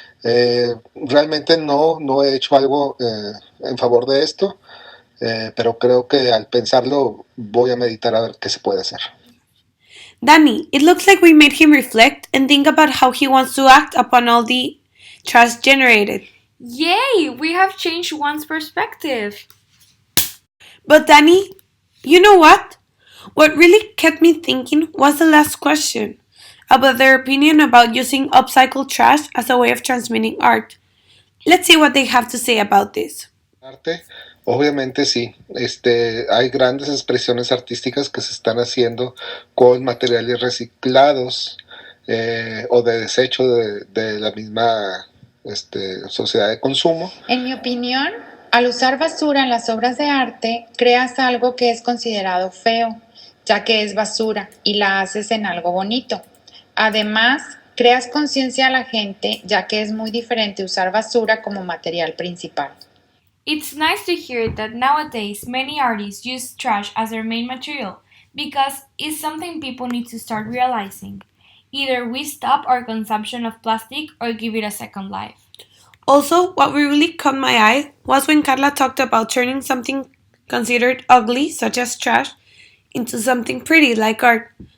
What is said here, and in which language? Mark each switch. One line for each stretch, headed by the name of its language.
Spanish: Realmente no he hecho algo en favor de esto, pero creo que al pensarlo voy a meditar a ver qué se puede hacer.
English: Dany, it looks like we made him reflect and think about how he wants to act upon all the trash generated. Yay! We have changed one's perspective. But Dany, you know what? What really kept me thinking was the last question about their opinion about using upcycled trash as a way of transmitting art. Let's see what they have to say about this.
Spanish: Arte, obviamente sí. Hay grandes expresiones artísticas que se están haciendo con materiales reciclados o de desecho de la misma sociedad de consumo. En mi opinión, al usar basura en las obras de arte, creas algo que es considerado feo, ya que es basura, y la haces en algo bonito. Además, creas conciencia a la gente, ya que es muy diferente usar basura como material principal.
English: It's nice to hear that nowadays many artists use trash as their main material because it's something people need to start realizing. Either we stop our consumption of plastic or give it a second life. Also, what really caught my eye was when Carla talked about turning something considered ugly, such as trash, into something pretty like art.